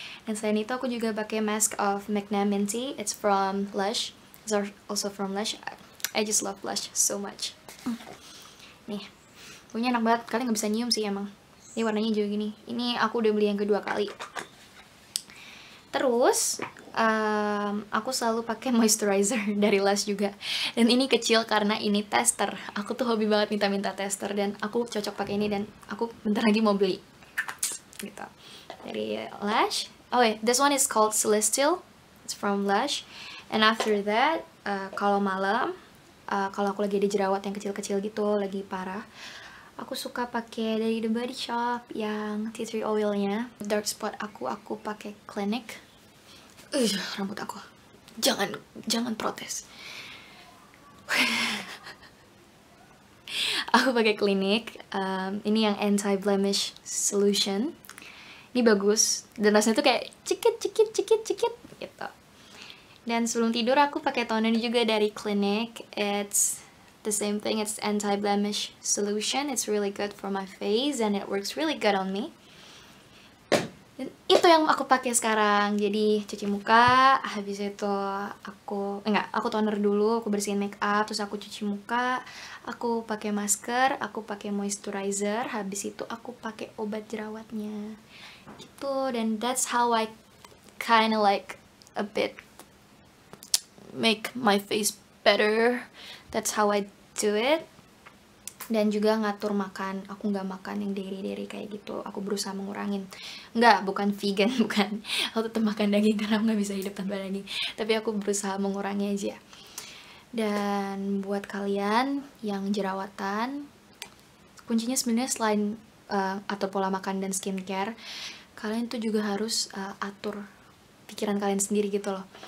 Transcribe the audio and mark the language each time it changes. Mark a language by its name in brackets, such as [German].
[Indonesian] Dan selain itu aku juga pakai [English] mask of Magnanimity, it's from Lush, it's also from Lush. I just love Lush so much. [Indonesian] Nih, punya enak banget, kalian nggak bisa nyium sih emang. Ini warnanya juga gini. Ini aku udah beli yang kedua kali. Terus aku selalu pakai moisturizer dari Lush juga. Dan ini kecil karena ini tester. Aku tuh hobi banget minta-minta tester, dan aku cocok pakai ini, dan aku bentar lagi mau beli. Gitu. Dari Lush. [English] Oh wait, this one is called Celestial. It's from Lush. And after that, [Indonesian] kalau malam, kalau aku lagi ada jerawat yang kecil-kecil gitu, lagi parah, aku suka pakai dari The Body Shop yang tea tree oilnya. Dark spot aku pakai Clinique. Rambut aku. Jangan protes. Aku pakai Clinique. Ini yang anti blemish solution. Ini bagus. Dan rasanya tuh kayak cikit gitu. Dan sebelum tidur aku pakai toner juga dari Clinique. [English] It's the same thing, it's anti-blemish solution. It's really good for my face and it works really good on me. [Indonesian] Dan itu yang aku pakai sekarang. Jadi cuci muka, habis itu aku toner dulu, aku bersihin make up, terus aku cuci muka, aku pakai masker, aku pakai moisturizer, habis itu aku pakai obat jerawatnya. Gitu. Dan [English] that's how I kinda like a bit make my face better. That's how I do it. [Indonesian] Dan juga ngatur makan. Aku nggak makan yang dairy kayak gitu. Aku berusaha mengurangin. Bukan vegan, bukan. Aku tetap makan daging karena aku nggak bisa hidup tanpa daging. Tapi aku berusaha mengurangi aja. Dan buat kalian yang jerawatan, kuncinya sebenarnya selain atur pola makan dan skincare, kalian tuh juga harus atur pikiran kalian sendiri gitu loh.